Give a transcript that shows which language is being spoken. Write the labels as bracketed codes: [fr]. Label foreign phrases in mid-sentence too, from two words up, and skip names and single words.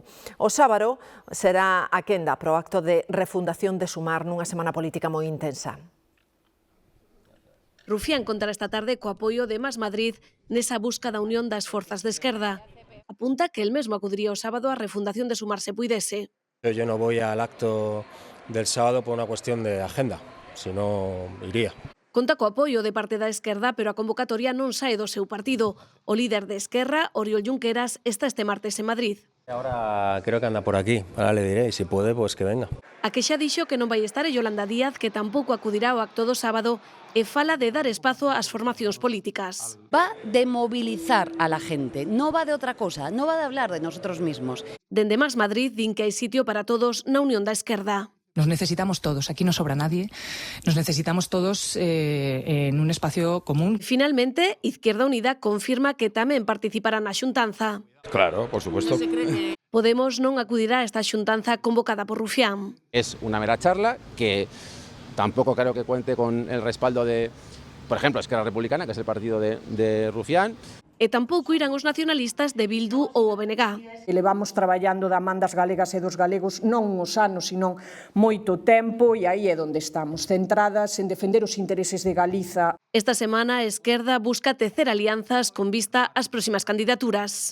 [gl] O sábado será a quenda pro acto de refundación de Sumar nunha semana política moi intensa. Rufián contará esta tarde co apoio de Más Madrid nesa busca da unión das forzas de esquerda. Apunta que el mesmo acudiría o sábado á refundación de Sumar se puidese. [es] Yo no voy al acto del sábado por una cuestión de agenda, si no iría. [gl] Conta co apoio de parte da esquerda, pero a convocatoria non sae do seu partido. O líder de Esquerra, Oriol Junqueras, está este martes en Madrid. [es] Ahora creo que anda por aquí, ahora le diré, y si puede, pues que venga. [gl] A que xa dixo que non vai estar é Yolanda Díaz, que tampouco acudirá ao acto do sábado, e fala de dar espazo ás formacións políticas. [es] Va de movilizar a la gente, no va de otra cosa, no va de hablar de nosotros mismos. [gl] Dende Más Madrid din que hai sitio para todos na unión da esquerda. [es] Nos necesitamos todos, aquí no sobra nadie, nos necesitamos todos en un espacio común. [gl] Finalmente, Izquierda Unida confirma que tamén participará na xuntanza. [es] Claro, por supuesto. [gl] Podemos non acudirá a esta xuntanza convocada por Rufián. [es] Es una mera charla que tampoco creo que cuente con el respaldo de, por ejemplo, Esquerra Republicana, que es el partido de Rufián. [gl] E tampouco irán os nacionalistas de Bildu ou o BNG. Levamos traballando da man das galegas e dos galegos non uns anos, sino moito tempo, e aí é onde estamos, centradas en defender os intereses de Galiza. Esta semana a esquerda busca tecer alianzas con vista ás próximas candidaturas.